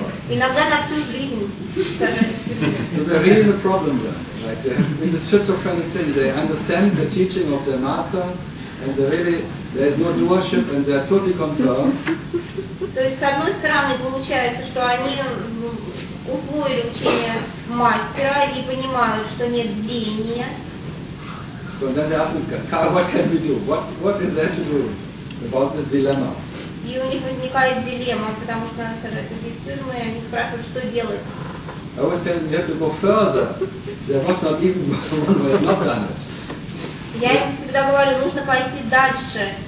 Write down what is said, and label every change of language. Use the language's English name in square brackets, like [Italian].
[Russian] Иногда на всю жизнь сажать в тюрьму. [English] So they're really the problem there. Like in the schizophrenic thing, they understand the teaching of their master, and they really, there's no worship, and they're totally confirmed. [Russian] То есть, с одной стороны, получается, что они усвоили учение мастера и понимают, что нет деяния. [English] So then they ask me, Carl, what can we do? What is there to do about this dilemma? [Russian] И у них возникает дилемма, потому что нас сажают в тюрьму, и они спрашивают, что делать. [English] I always tell them, you have to go further. There was not even one who has not done it. [Russian] Я им всегда говорю, нужно пойти дальше.